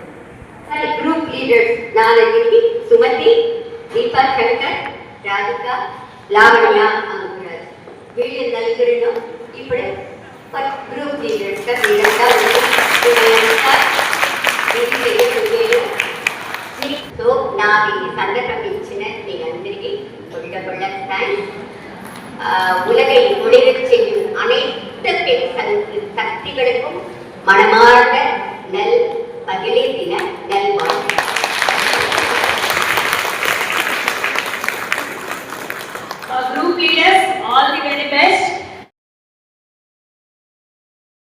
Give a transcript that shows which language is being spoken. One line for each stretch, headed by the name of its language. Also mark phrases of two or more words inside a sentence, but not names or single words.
English: group leaders
Telugu: నా దగ్గరికి సుమతి, దీపా శంకర్, రాధిక, లావణ్య అనుకున్నారు. వీళ్ళు నలుగురిలో ఇప్పుడు
English: group leaders
Telugu: వీళ్ళంతా సో నాకు ఈ సందర్భం ఇచ్చిన మీ అందరికీ కొళ్ళ థ్యాంక్స్.
Tamil: உலகை முடிவு செய்யும் அனைத்து சக்திகளுக்கும் மனமார்ந்த நல் மகளிர் தின நல்வாழ்த்து.
English: Group leaders, all the very best.